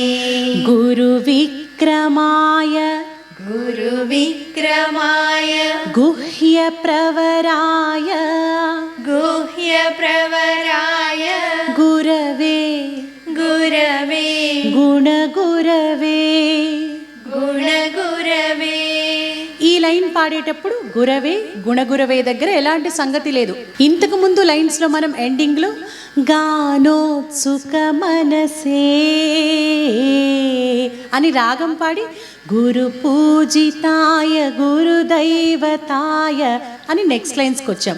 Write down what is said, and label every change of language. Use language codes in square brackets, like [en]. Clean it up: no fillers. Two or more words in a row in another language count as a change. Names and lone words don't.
[sa] గురువిక్రమాయ गुरुविक्रमाय గుహ్యప్రవరాయ गुह्यप्रवराय గురవే गुरवे గుణగురవే. गुणगुरवे [te] ఈ లైన్ పాడేటప్పుడు [sa] గురవే గుణగురవే [te] దగ్గర ఎలాంటి సంగతి లేదు. ఇంతకు ముందు లైన్స్లో మనం ఎండింగ్లో [sa] గానోత్సుక మనసే [te] అని రాగం పాడి [sa] గురు పూజితాయ గురుదైవతాయ [te] అని [en] next lines [te] వచ్చాం.